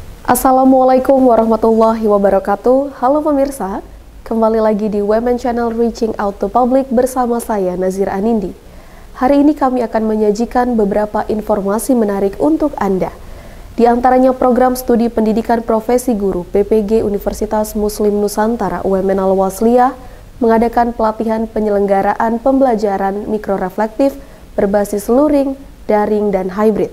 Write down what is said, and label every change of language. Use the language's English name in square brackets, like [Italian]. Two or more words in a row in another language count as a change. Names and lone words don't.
[Arabic] السلام عليكم ورحمة الله وبركاته. [Indonesian] Halo pemirsa, kembali lagi di Women Channel Reaching Out to Public bersama saya Nazira Anindi. Hari ini kami akan menyajikan beberapa informasi menarik untuk Anda. Di antaranya program studi pendidikan profesi guru PPG Universitas Muslim Nusantara UMN Al-Wasliyah mengadakan pelatihan penyelenggaraan pembelajaran mikroreflektif berbasis luring, daring, dan hybrid.